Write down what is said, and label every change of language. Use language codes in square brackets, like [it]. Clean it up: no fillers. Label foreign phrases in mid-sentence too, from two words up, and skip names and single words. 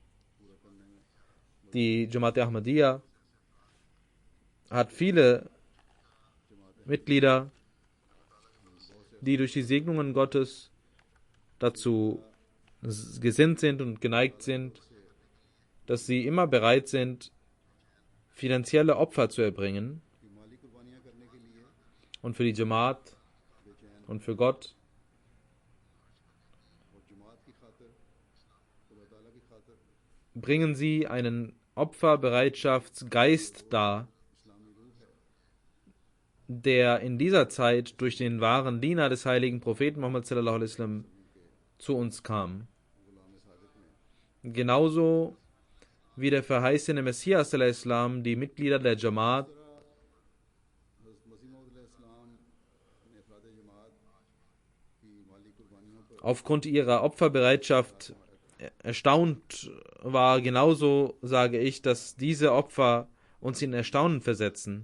[de] Die Jamaat Ahmadiyya hat viele Mitglieder, die durch die Segnungen Gottes dazu gesinnt sind und geneigt sind, dass sie immer bereit sind, finanzielle Opfer zu erbringen und für die Jamaat und für Gott. Bringen sie einen Opferbereitschaftsgeist dar, der in dieser Zeit durch den wahren Diener des heiligen Propheten Muhammad [ar] صلى الله عليه وسلم [de] zu uns kam. Genauso wie der verheißene Messias [ar] صلى الله عليه وسلم [de] die Mitglieder der Jamaat aufgrund ihrer Opferbereitschaft erstaunt war, genauso sage ich, dass diese Opfer uns in Erstaunen versetzen.